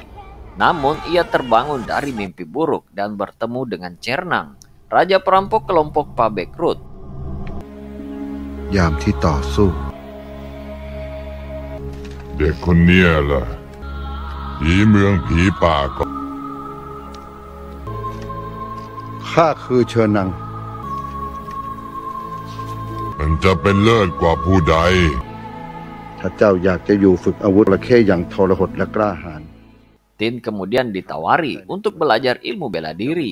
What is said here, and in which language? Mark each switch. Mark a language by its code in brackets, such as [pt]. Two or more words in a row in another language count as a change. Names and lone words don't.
[id] Namun ia terbangun dari mimpi buruk dan bertemu dengan Cernang, raja perampok kelompok Pabekrut. [th] ยามที่ต่อสู้ เด็กคนเนี้ยล่ะผีเมืองผีป่าก็ ข้าคือเชิญนัง มันจะเป็นเลิศกว่าผู้ใด ถ้าเจ้าอยากจะอยู่ฝึกอาวุธระเข้อย่างทรหดและกล้าหาญ [id] Tin kemudian ditawari untuk belajar ilmu bela diri.